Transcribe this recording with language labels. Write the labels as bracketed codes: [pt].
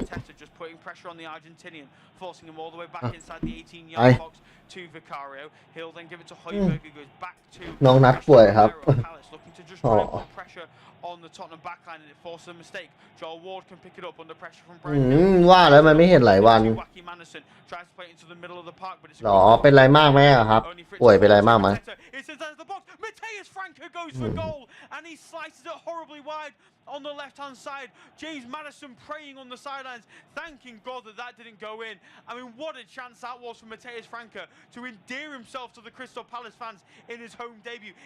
[en] Mateta, just putting pressure on the Argentinian, forcing him all the way back inside the 18-yard box to Vicario. He'll then give it to Højbjerg, who goes back to [th] น้องนัดป่วยครับ [en] Palace, looking to just try and put pressure on the Tottenham backline, and it forces a mistake. Joel Ward can pick it up under pressure from อื Brian. [th] มว่าแล้วมันไม่เห็นหลายวัน [en] Joachim Anderson tries to play it into the middle of the park, but it's [th] หรอเป็นไรมากไหมอะครับ ป่วยเป็นไรมากไหม [en] It's inside the box. Mateus Franco goes for goal, and he slices it horribly wide on the left-hand side. James Maddison praying on the sidelines, thanking God that that didn't go in. I mean, what a chance that was for Mateus Franco to endear himself to the Crystal Palace fans in his home debut.